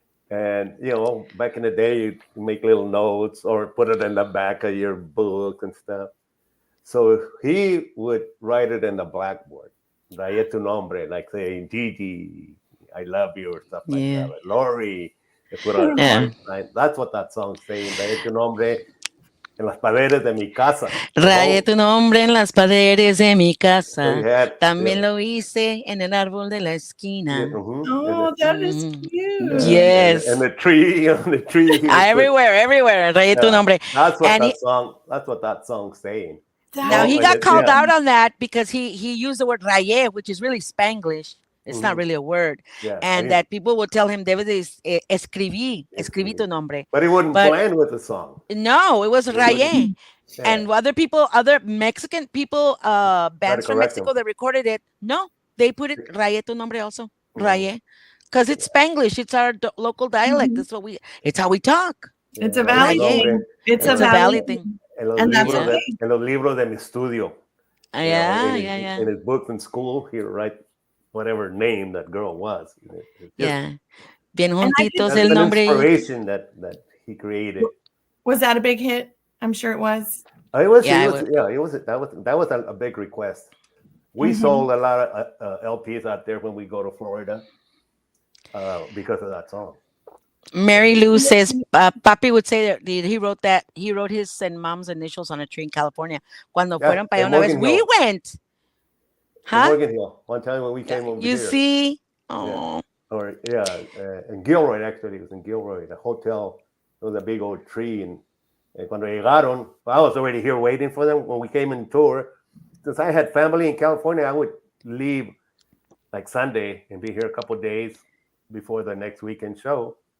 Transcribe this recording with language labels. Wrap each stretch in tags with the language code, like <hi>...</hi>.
<en>And, you know, back in the day, you make little notes or put it in the back of your book and stuff. So he would write it in the blackboard.</en> <es>Rayé tu nombre,</es> <en>like saying, Gigi, I love you, or stuff like that. Like, Lori, put on that's what that song's saying.</en> <es>Rayé tu nombre en las paredes de mi casa. Rayé tu nombre en las paredes de mi casa. También lo hice en el árbol de la esquina.</es> <en>That is cute. Yes. And the tree, on the tree. Everywhere.</en> <es>Rayé tu nombre.</es> <en>That's what that song's saying. Now he got called out on that because he used the word rayé, which is really Spanglish. It's not really a word. Yeah, and that people would tell him,</en> <es>debes escribí tu nombre.</es> <en>But he wouldn't blend with the song. No, it was rayé. Yeah. And other Mexican people, bands from Mexico that recorded it, no, they put it</en> <es>rayé tu nombre</es> <en>also. Rayé. Because it's Spanglish. It's our local dialect. It's how we talk. It's a valid thing. It's a valid thing.</en> <es>En los libros de mi estudio.</es> <en>In his books in school, he would write whatever name that girl was.</en> <es>Bien juntitos el nombre.</es> <en>Inspiration that he created. Was that a big hit? I'm sure it was. It was. That was a big request. We sold a lot of LPs out there when we go to Florida because of that song. Mary Lou says, Papi would say that he wrote his and mom's initials on a tree in California.</en> <es>Cuando fueron para allá una vez,</es> <en>we went. Huh? Morgan Hill. One time when we came over here. You see? Oh. In Gilroy, actually. It was in Gilroy, the hotel. There was a big old tree. And</en> <es>cuando llegaron,</es> <en>I was already here waiting for them when we came in tour. Since I had family in California, I would leave like Sunday and be here a couple of days before the next weekend show.</en>